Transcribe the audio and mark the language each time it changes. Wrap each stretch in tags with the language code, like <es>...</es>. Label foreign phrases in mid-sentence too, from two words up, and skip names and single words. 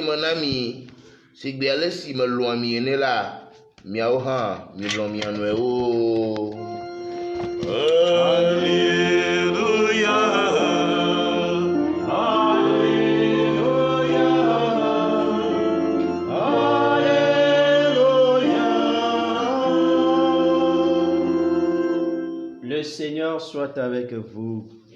<ee>me na mi sigbe ale si melɔ̃a mi ene la, miawo hã milɔ̃ mia nɔewo.</ee> <la>Alleluia, Alleluia, Alleluia.</la> <fr>Le Seigneur soit avec vous.</fr>